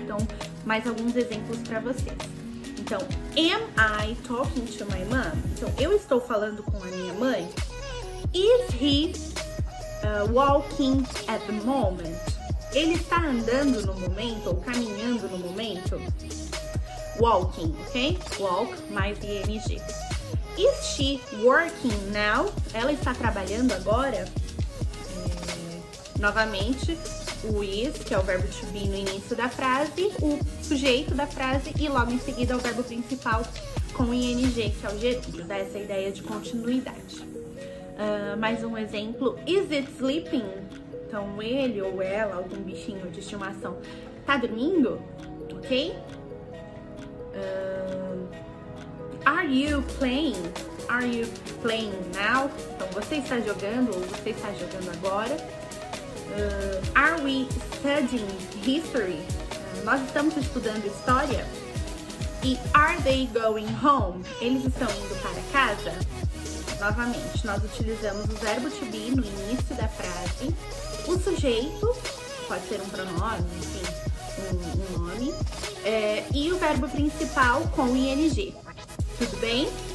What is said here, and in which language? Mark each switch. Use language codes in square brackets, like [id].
[pt] Então, mais alguns exemplos para vocês. Então, [en] am I talking to my mom? [pt] Então, eu estou falando com a minha mãe. [en] Is he walking at the moment? [pt] Ele está andando no momento ou caminhando no momento? Walking, ok? [en] Walk mais ing. Is she working now? [pt] Ela está trabalhando agora? Novamente, o is, que é o verbo to be no início da frase, o sujeito da frase e logo em seguida o verbo principal com ing, que é o gerúndio, dá essa ideia de continuidade. Mais um exemplo, [en] is it sleeping? [pt] Então, ele ou ela, algum bichinho de estimação, tá dormindo? Ok? [en] Are you playing? Are you playing now? [pt] Então, você está jogando ou você está jogando agora? [en] Are we studying history? [pt] Nós estamos estudando história. E [en] are they going home? [pt] Eles estão indo para casa? Novamente, nós utilizamos o verbo to be no início da frase, o sujeito, pode ser um pronome, enfim, um nome, e o verbo principal com ing. Tudo bem?